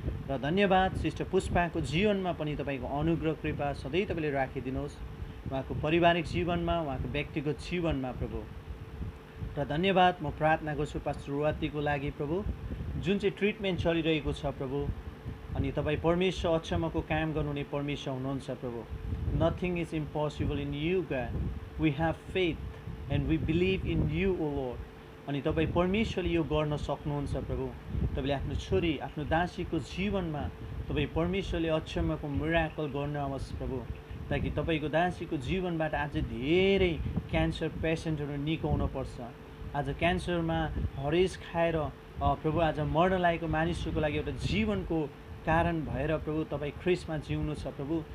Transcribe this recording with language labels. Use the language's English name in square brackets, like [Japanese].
[Nepali] र धन्यवाद सिस्टर पुष्पाको जीवनमा पनि तपाईँको अनुग्रह कृपा सधैँ तपाईँले राखिदिनुहोस्, उहाँको पारिवारिक जीवनमा, उहाँको व्यक्तिगत जीवनमा प्रभु. र धन्यवाद म प्रार्थना गर्छु पास्टर रुवातीको लागि प्रभु, जुन चाहिँ ट्रिटमेन्ट चलिरहेको छ प्रभु. अनि तपाईँ परमेश्वर अचम्मको काम गर्नुहुने परमेश्वर हुनुहुन्छ प्रभु. [English] Nothing is impossible in you God. We have faith and we believe in you O lord. [Nepali] अनि तपाईँ परमेश्वरले यो गर्न सक्नुहुन्छ प्रभु. तपाईँले आफ्नो छोरी आफ्नो दासीको जीवनमा तपाईँ परमेश्वरले अचम्मको मिराकल गर्नुहोस् प्रभु, ताकि तपाईँको दासीको जीवनबाट आज धेरै क्यान्सर पेसेन्टहरू निको हुनुपर्छ. आज क्यान्सरमा हरेस खाएर प्रभु आज मर्न लागेको मानिसहरूको लागि एउटा जीवनको कारण भएर प्रभु तपाईँ ख्रिस्टमा जिउनु छ प्रभु.